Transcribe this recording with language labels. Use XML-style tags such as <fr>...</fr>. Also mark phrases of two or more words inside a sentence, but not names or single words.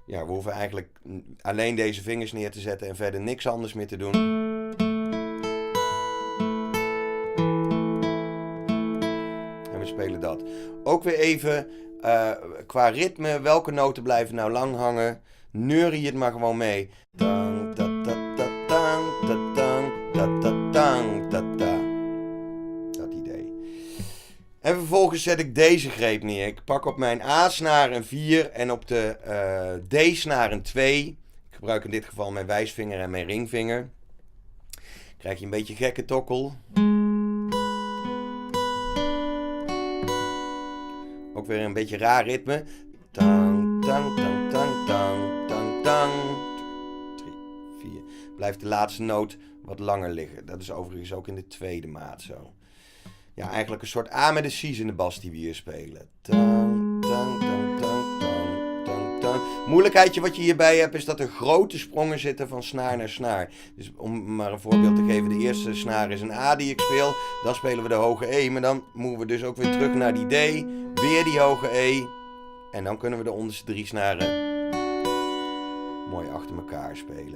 <nl>Ja, we hoeven eigenlijk alleen deze vingers neer te zetten en verder niks anders meer te doen. En we spelen dat. Ook weer even qua ritme. Welke noten blijven nou lang hangen? Neurie het maar gewoon mee. Tang, ta, ta, ta, tang, ta, tang, ta, ta, tang, ta, ta. En vervolgens zet ik deze greep neer. Ik pak op mijn A-snaar een 4 en op de D-snaar een 2. Ik gebruik in dit geval mijn wijsvinger en mijn ringvinger. Krijg je een beetje gekke tokkel. Ook weer een beetje raar ritme. Tang, tang, tang, tang, tang, tang, tang. 3, 4. Blijft de laatste noot wat langer liggen. Dat is overigens ook in de tweede maat zo. Ja, eigenlijk een soort A met een C's in de bas die we hier spelen. Tang, tang, tang, tang, tang, tang, tang. Moeilijkheidje wat je hierbij hebt is dat er grote sprongen zitten van snaar naar snaar. Dus om maar een voorbeeld te geven, de eerste snaar is een A die ik speel. Dan spelen we de hoge E, maar dan moeten we dus ook weer terug naar die D. Weer die hoge E. En dan kunnen we de onderste 3 snaren mooi achter elkaar spelen.</nl>